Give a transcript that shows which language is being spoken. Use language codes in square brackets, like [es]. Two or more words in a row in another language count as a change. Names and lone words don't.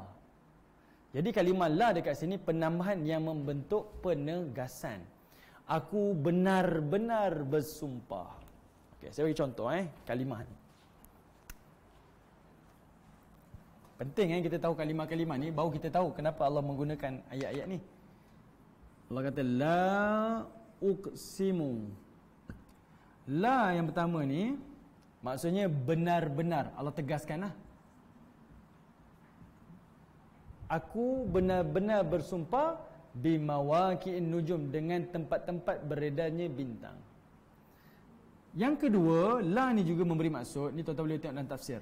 [ms] Jadi kalimah la dekat sini penambahan yang membentuk penegasan. Aku benar-benar bersumpah. Okay, saya bagi contoh kalimah ni. Penting kita tahu kalimah-kalimah ni, baru kita tahu kenapa Allah menggunakan ayat-ayat ni. Allah kata [ar] لا أقسم. [ms] La yang pertama ni maksudnya benar-benar. Allah tegaskan lah. Aku benar-benar bersumpah [ar] بمواقع النجوم, [ms] dengan tempat-tempat beredarnya bintang. Yang kedua, la ni juga memberi maksud, ni tuan-tuan boleh tengok dalam tafsir.